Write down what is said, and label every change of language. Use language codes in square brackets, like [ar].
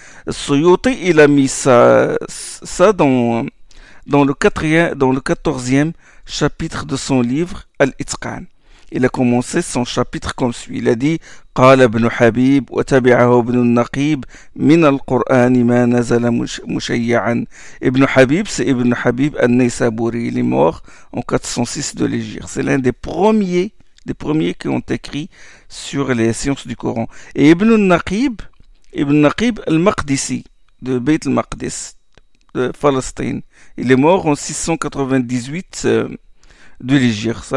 [fr] Suyuti, il a mis ça dans le 14e chapitre de son livre Al-Itqan. Il a commencé son chapitre comme suit. Il a dit [ar] قال ابن حبيب وتبعه ابن النقيب من القرآن ما نزل مشيعا. [fr] Ibn Habib, c'est Ibn Habib al-Naysaburi. Il est mort en 406 de l'Hégire. C'est l'un des premiers qui ont écrit sur les sciences du Coran. Et Ibn al-Naqib, Ibn Naqib al-Maqdisi, de Beit al-Maqdis, de Palestine. Il est mort en 698 de l'Hégire.